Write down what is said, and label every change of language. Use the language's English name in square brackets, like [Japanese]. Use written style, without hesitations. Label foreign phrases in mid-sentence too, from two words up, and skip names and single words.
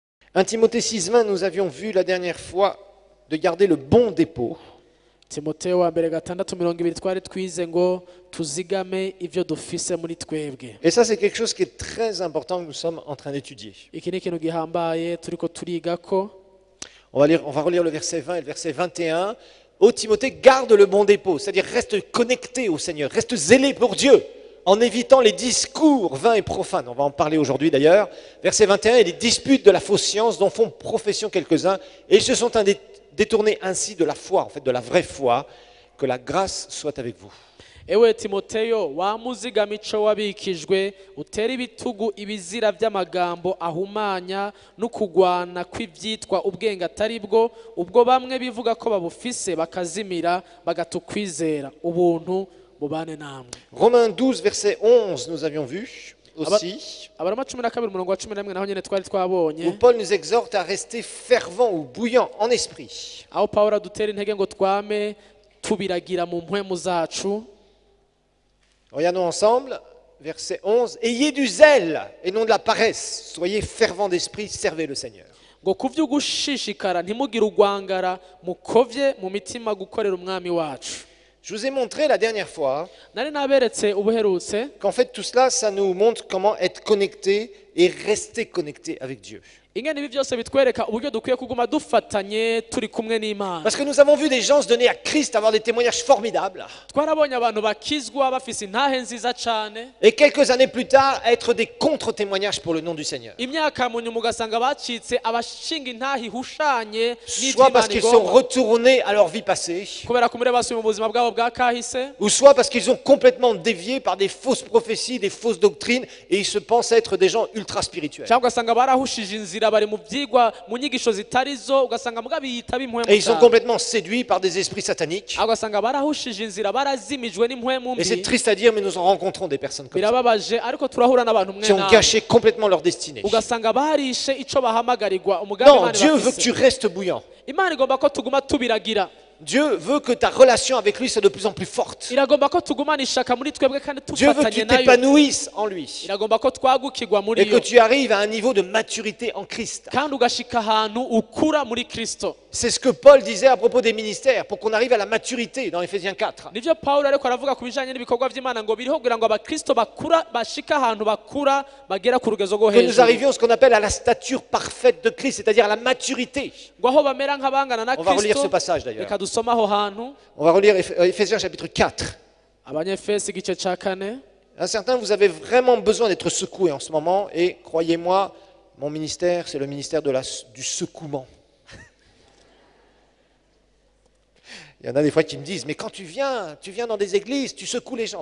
[French] 1 Timothée 6,20, nous avions vu la dernière fois de garder le bon dépôt. [Rundi] Timoteyo wa mbere 6:20 twari twize ngo tuzigame ivyo dufise muri twebwe. [French] Et ça, c'est quelque chose qui est très important que nous sommes en train d'étudier. [Rundi] Iki ni ikintu gihambaye turiko turigako. [French] On va relire le verset 20 et le verset 21. Ô Timothée, garde le bon dépôt, c'est-à-dire reste connecté au Seigneur, reste zélé pour Dieu, en évitant les discours vains et profanes. On va en parler aujourd'hui d'ailleurs. Verset 21, et les disputes de la fausse science dont font profession quelques-uns, et ils se sont détournés ainsi de la foi, en fait de la vraie foi. Que la grâce soit avec vous. [Rundi] Ewe Timoteyo wamuzigama ico wabikijwe utera ibitugu ibizira vy'amagambo ahumanya no kugwana kw'ivyitwa ubwenge atari bwo ubwo bamwe bivuga ko babufise bakazimira bagatukwizera ubuntu bubane namwe. [French] Romains 12 verset 11 nous avions vu aussi. [Rundi] Abaroma 12:11 naho nyene twari twabonye. [French] Où Paul nous exhorte à rester fervent ou bouillant en esprit. [Rundi] Aho Paulo adutera intege ngo twame tubiragira mu mpwemu zacu. [French] Regardons ensemble, verset 11. Ayez du zèle et non de la paresse. Soyez fervents d'esprit, servez le Seigneur. [Rundi] Ngo kuvyo gushishikara ntimugire ugwangara mukovye mu mitima gukorera umwami wacu. [French] Je vous ai montré la dernière fois [Rundi] Nari naberetse ubuherutse [French] qu'en fait tout cela, ça nous montre comment être connecté et rester connecté avec Dieu. [Rundi] ingene ibi byose bitwereka uburyo dukwiye kuguma dufatanye turi kumwe n'Imana. [French] Parce que nous avons vu des gens se donner à Christ, avoir des témoignages formidables. [Rundi] Twarabonye abantu bakizwa bafise intahe nziza cane. [French] Et quelques années plus tard, être des contre-témoignages pour le nom du Seigneur. [Rundi] Imyaka mu nyuma ugasanga bacitse abashinga intahe ihushanye [French] Soit parce qu'ils sont retournés à leur vie passée, [Rundi] kubera kumure basuye mu buzima bwabo bwa kahise, [French] ou soit parce qu'ils ont complètement dévié par des fausses prophéties, des fausses doctrines, et ils se pensent être des gens ultra spirituels. [Rundi] cyangwa ugasanga barahushije inzira bari mu vyigwa mu nyigisho zitarizo ugasanga mbwa biyita b'impwemu. [French] Et ils sont complètement séduits par des esprits sataniques. [Rundi] ugasanga barahushije inzira barazimijwe n'impwemu [French] Et c'est [Rundi] mbi. [French] triste à dire, mais nous en rencontrons des personnes comme ça, [Rundi] Birababaje ariko turahura n'abantu mwe [French] qui ont [Rundi] nawe. [French] gâché complètement leur destinée. [Rundi] Ugasanga barishe ico bahamagarirwa umugambi [French] Non, [Rundi] Imana [French] Dieu veut que [Rundi] bafise. [French] tu restes bouillant. [Rundi] Imana igomba ko tuguma tubiragira. [French] Dieu veut que ta relation avec lui soit de plus en plus forte. [Rundi] Iragomba ko tugumana ishaka muri twebwe kandi [French] Dieu veut que [Rundi] tufatanye [French] tu [Rundi] nayo. [French] t'épanouisses en lui. [Rundi] Iragomba ko twagukirwa muri [French] Et que [Rundi] yo [French] tu arrives à un niveau de maturité en Christ. [Rundi] kandi ugashika ahantu ukura muri Kristo. [French] C'est ce que Paul disait à propos des ministères, pour qu'on arrive à la maturité dans Éphésiens 4. [Rundi] Nivyo Paulo ariko aravuga ku bijanye n'ibikorwa vy'Imana ngo biriho kugira ngo abakristo bakura bashika ahantu bakura bagera ku rugezo rwo [French] Que nous [Rundi] hejuru. [French] arrivions à ce qu'on appelle à la stature parfaite de Christ, c'est-à-dire à la maturité. [Rundi] Ngo aho bamera nk'abangana na [French] On va relire ce [Rundi] Kristo. [French] passage d'ailleurs. [Rundi] Reka dusome aho hantu. [French] On va relire Éphésiens chapitre 4. [Rundi] Abanyefesi igice ca 4. [French] Un certain, vous avez vraiment besoin d'être secoué en ce moment, et croyez-moi, mon ministère, c'est le ministère du secouement. Il y en a des fois qui me disent, mais quand tu viens dans des églises, tu secoues les gens.